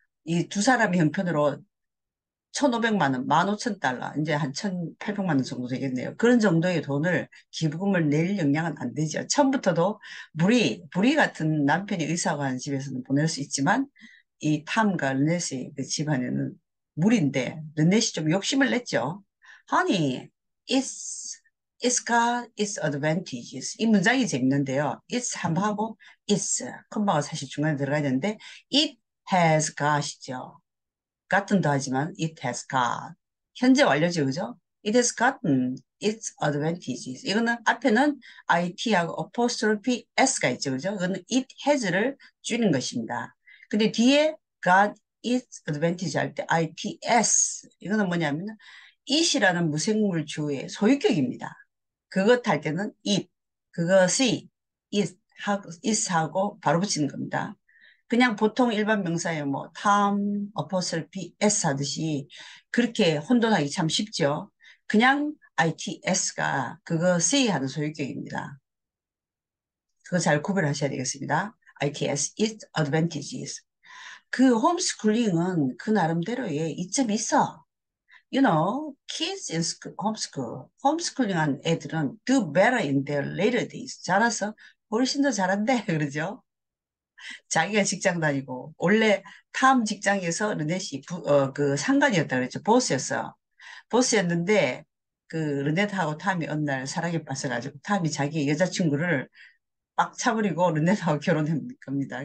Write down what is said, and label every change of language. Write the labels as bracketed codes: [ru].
[ko] 이 두 사람이 형편으로 1,500만 원, 15,000달러, 이제 한 1,800만 원 정도 되겠네요. 그런 정도의 돈을 기부금을 낼 역량은 안 되죠. 처음부터도 불이 같은 남편이 의사가 하는 집에서는 보낼 수 있지만 이 탐과 르넷의 그 집안에는 무리인데 르넷이 좀 욕심을 냈죠. [en] Honey, it's got its advantages. [ko] 이 문장이 재밌는데요. [en] it's [ko] 한번 하고 it's, 콤마가 사실 중간에 들어가야 되는데 [en] it has got [ko] 이죠. gotten도 하지만 [en] it has got. [ko] 현재 완료죠, 그죠? [en] It has gotten its advantages. [ko] 이거는 앞에는 it하고 apostrophe s가 있죠, 그죠? 이거는 [en] it has [ko] 를 줄인 것입니다. 근데 뒤에 [en] got its advantage [ko] 할 때 its. 이거는 뭐냐면 it이라는 무생물 주어의 소유격입니다. 그것 할 때는 it, 그것이 is하고 바로 붙이는 겁니다. 그냥 보통 일반 명사에 뭐 탐, 어퍼슬피, s 하듯이 그렇게 혼돈하기 참 쉽죠. 그냥 its가 그것이 하는 소유격입니다. 그거 잘 구별하셔야 되겠습니다. [en] its, its advantages. [ko] 그 홈스쿨링은 그 나름대로의 이점이 있어. [en] You know, kids in homeschool, [ko] 홈스쿨링한 애들은 [en] do better in their later days. [ko] 자라서 훨씬 더 잘한대, 그러죠? 자기가 직장 다니고 원래 탐 직장에서 르넷이 그 상관이었다 그랬죠. 보스였어. 보스였는데 그 르넷하고 탐이 어느 날 사랑에 빠져가지고 탐이 자기 여자친구를 빡 차버리고 르넷하고 결혼한 겁니다.